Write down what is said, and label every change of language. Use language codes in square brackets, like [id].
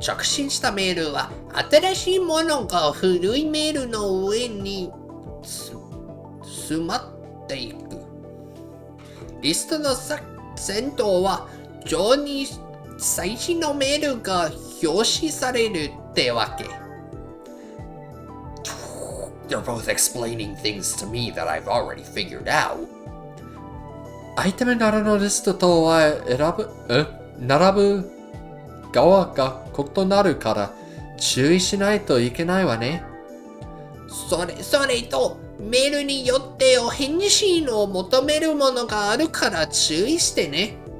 [ja] 着信したメールは新しいものが古いメールの上に詰まっていく。リストの先頭は上に最新のメールが表示されるってわけ。 [en] They're both explaining things to me that I've already figured out. [ja] アイテム柄のリストとは並ぶ側が異なるから注意しないといけないわね。それとメールによってお返信を求めるものがあるから注意してね。